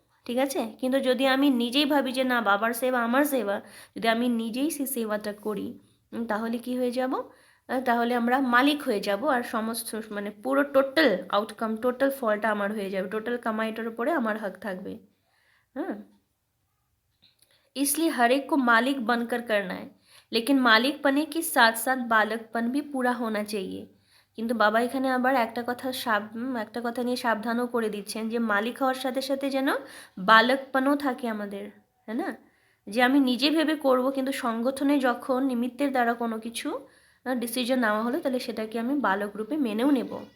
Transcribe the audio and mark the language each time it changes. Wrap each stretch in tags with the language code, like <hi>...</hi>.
<bn>ঠিক আছে, কিন্তু যদি আমি নিজেই ভাবি যে না বাবার সেবা আমার সেবা, যদি আমি নিজেই সেই সেবাটা করি তাহলে কি হয়ে যাব, তাহলে আমরা মালিক হয়ে যাব আর সমস্ত মানে পুরো টোটাল আউটকাম, টোটাল ফলটা আমার হয়ে যাবে, টোটাল কামাইটার উপরে আমার হক থাকবে।</bn> <hi>হ্যাঁ, इसलिए हर एक को मालिक बनकर करना है, लेकिन मालिक बने के साथ साथ बालकपन भी पूरा होना चाहिए।</hi> <bn>কিন্তু বাবা এখানে আবার একটা কথা নিয়ে সাবধানও করে দিচ্ছেন যে মালিক হওয়ার সাথে সাথে যেন বালকপনও থাকে আমাদের, হ্যাঁ না, যে আমি নিজে ভেবে করব কিন্তু সংগঠনে যখন নিমিত্তের দ্বারা কোনো কিছু ডিসিশন নেওয়া হলো তাহলে সেটাকে আমি বালক রূপে মেনেও নেব।</bn>